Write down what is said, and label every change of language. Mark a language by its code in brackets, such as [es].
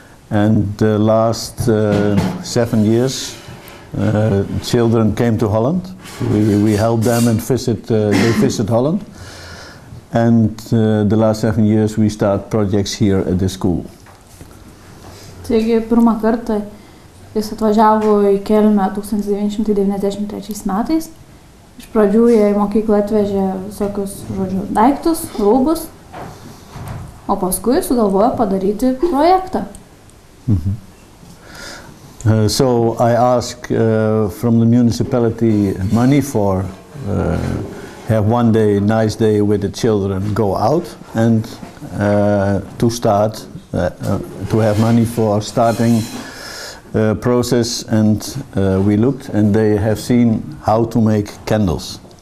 [en] And the last 7 years, children came to Holland. We helped them and they visit Holland. And the last 7 years we start projects here at the school. [lt] Taigi pirmą kartą jis atvažiavo į Kelmę 1993 metais. Iš pradžių jie į mokyklą atvežė visokius, daiktus, rūbus, o paskui sugalvojo padaryti projektą. [en] So I asked from the municipality money for have one day, nice day with the children, go out and to start, to have money for starting process, and we looked and they have seen how to make candles.